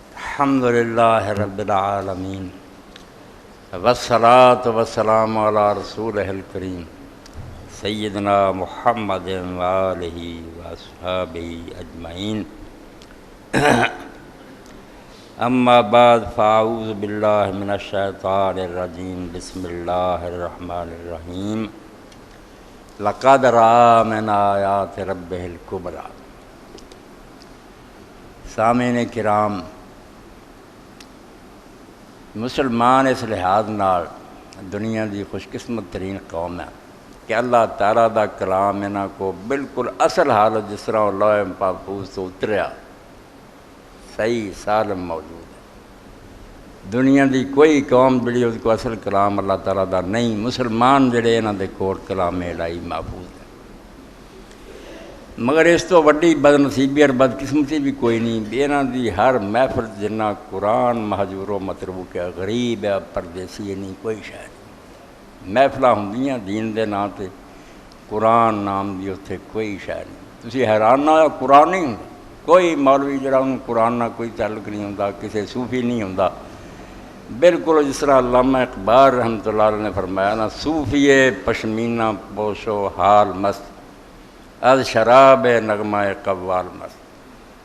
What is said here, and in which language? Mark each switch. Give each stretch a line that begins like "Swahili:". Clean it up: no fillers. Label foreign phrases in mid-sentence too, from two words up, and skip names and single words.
Arabic: الحمد للہ رب العالمین والصلاة والسلام علی رسولہ الکریم سیدنا محمد وآلہ واصحابہ اجمعین اما بعد فاعوذ باللہ من الشیطان الرجیم بسم اللہ الرحمن الرحیم لقد رأى من آیات ربہ الکبریٰ۔
Punjabi: سامعین کرام، مسلمان اس لحاظ نال دنیا دی خوش قسمت ترین قوم ہے کہ اللہ تعالیٰ دا کلام انہاں کو بالکل اصل حالت جس طرح لوح محفوظ تو اتریا صحیح سالم موجود ہے۔ دنیا دی کوئی قوم جڑی اس کو اصل کلام اللہ تعالیٰ دا نہیں، مسلمان جڑے انہاں دے کول کلام الہی محفوظ ہے، مگر اس تو وڈی بد نصیبی اور بد قسمتی بھی کوئی نہیں بھی انہاں دی ہر محفل جنہ قرآن مہجور و متروک ہے، غریب ہے، پردیسی ہے، نہیں کوئی شے نہیں۔ محفلہ ہوندیاں دین دے نام تے، قرآن نام دی اتھے کوئی شے نہیں۔ تسی حیران نہ ہو، قرآن نہیں ہوندا، کوئی مولوی جڑا انہوں قرآن نہ کوئی تعلق نہیں ہوندا، کسی صوفی نہیں ہوندا۔ بالکل جس طرح علامہ اقبال
Arabic: رحمۃ اللہ علیہ
Punjabi: نے فرمایا نا،
Persian: صوفی پشمینہ پوشو حال مست از شراب نغمہ قوال مست۔